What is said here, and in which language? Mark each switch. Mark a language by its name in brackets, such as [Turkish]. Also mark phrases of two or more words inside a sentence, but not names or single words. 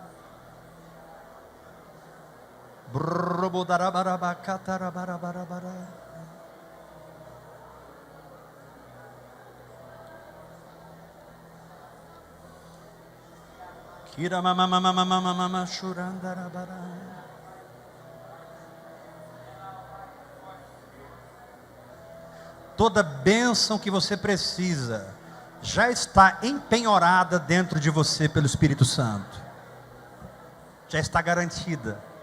[Portuguese] Brbo dara bara bakatara bara bara bara. Kira mama mama mama mama shurandara bara. Toda bênção que você precisa já está empenhorada dentro de você pelo Espírito Santo. Já está garantida.